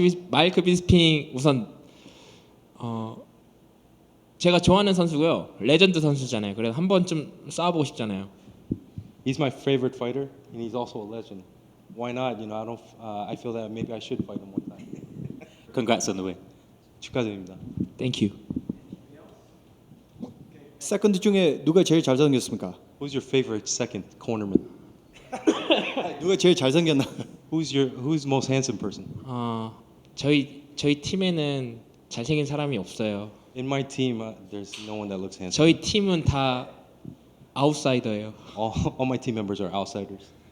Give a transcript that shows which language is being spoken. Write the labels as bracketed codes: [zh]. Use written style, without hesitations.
[ko] 마이클 비스핑 우선 제가 좋아하는 선수고요. 레전드 선수잖아요. 그래서 한 번쯤 싸워보고 싶잖아요. [en] He's my favorite fighter, and he's also a legend. Why not? I feel that maybe I should fight him one time. Congrats on the win. [ko] 축하드립니다. [en] Thank you. [ko] 세컨드 중에 누가 제일 잘생겼습니까? [en] Who's your favorite second cornerman? [ko] 누가 제일 잘생겼나? [en] Who's most handsome person? [ko] 저희 팀에는 잘생긴 사람이 없어요. [en] In my team, there's no one that looks handsome. [ko] 저희 팀은 다 아웃사이더예요. [en] All my team members are outsiders.